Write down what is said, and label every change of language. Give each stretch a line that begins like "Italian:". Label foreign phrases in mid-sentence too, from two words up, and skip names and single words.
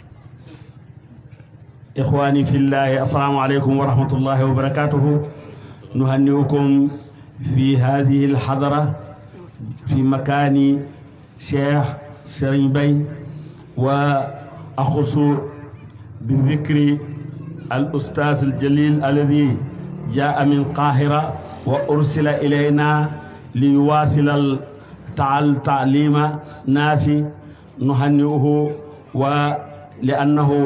Arabic: إخواني في الله السلام عليكم ورحمة الله وبركاته نهنئكم في هذه الحضرة في مكان Cheikh Serigne Mbaye وأخص بذكر الأستاذ الجليل الذي جاء من القاهرة وأرسل إلينا ليواصل تعليم الناس نهنئه ولأنه